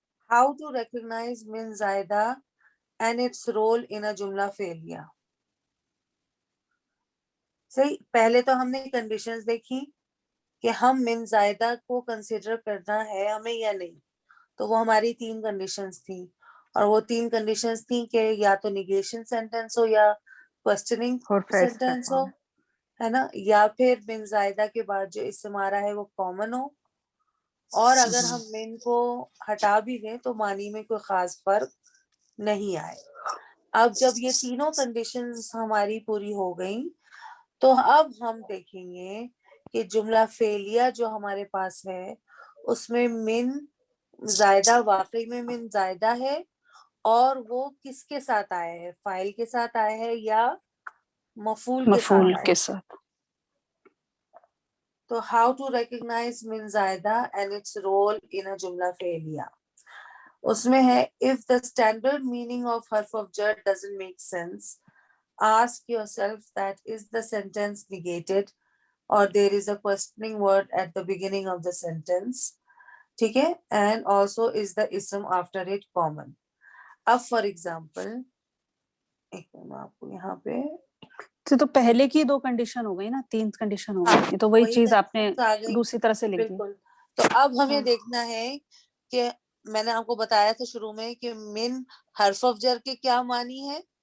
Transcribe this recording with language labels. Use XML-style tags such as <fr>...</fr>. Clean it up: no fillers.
<en>How to recognize min زائدہ and its role in a جملہ فعلیہ.</en> <ur>صحیح. پہلے تو ہم نے کنڈیشنز دیکھی کہ ہم من زائدہ کو کنسیڈر کرنا ہے ہمیں یا نہیں. تو وہ ہماری 3 کنڈیشنز تھیں, اور وہ 3 کنڈیشنز تھیں کہ یا تو نیگیشن سینٹینس ہو یا کوسچننگ سینٹینس ہو, ہے نا, یا پھر من زائدہ کے بعد جو اسم آ رہا ہے وہ کامن ہو, اور اگر ہم من کو ہٹا بھی دیں تو معنی میں کوئی خاص فرق نہیں آئے. اب جب یہ تینوں کنڈیشنز ہماری پوری ہو گئیں تو اب ہم دیکھیں گے کہ جملہ فعلیہ جو ہمارے پاس ہے اس میں من زائدہ واقعی میں من زائدہ ہے, اور وہ کس کے ساتھ آیا ہے, فاعل کے ساتھ آیا ہے یا مفعول کے ساتھ آیا ہے. تو</ur> <en>how to recognize min زائدہ and its role in a جملہ فعلیہ.</en> <ur>اس میں ہے</ur> <en>if the standard meaning of حرف of jar doesn't make sense, ask yourself that is the sentence negated or there is a questioning word at the beginning of the sentence.</en> <ur>ٹھیک ہے.</ur> <en>and also is the ism after it common.</en> <ur>اب</ur> <en>for example</en> <ur>ایک میں آپ کو یہاں پہ تو پہلے کی 2 کنڈیشن ہو گئی نا, 3 کنڈیشن ہو گئی, تو وہی چیز آپ نے دوسری طرح سے لکھ دی. بالکل. تو اب ہمیں دیکھنا ہے کہ میں نے آپ کو بتایا تھا شروع میں کہ من حرف آف جر کے کیا معنی ہے,</ur>